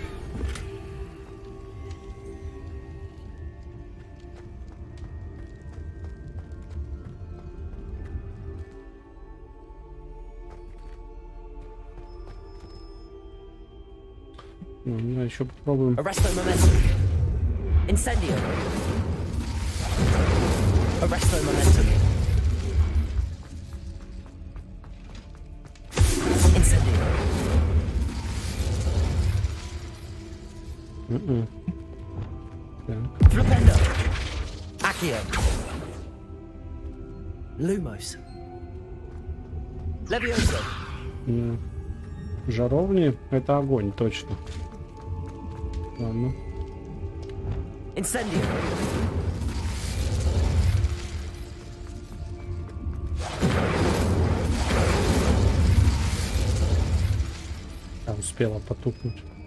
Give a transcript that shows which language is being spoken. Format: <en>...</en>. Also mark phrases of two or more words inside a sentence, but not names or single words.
<ru>Ну, еще попробуем.</ru> <la>Arresto momentum. Incendio. Arresto momentum. Incendio. Flipendo. Accio. Lumos. Levioso.</la> <ru>Жаровни — это огонь, точно. Ладно.</ru> <la>Incendio.</la> <ru>А, успела потухнуть.</ru>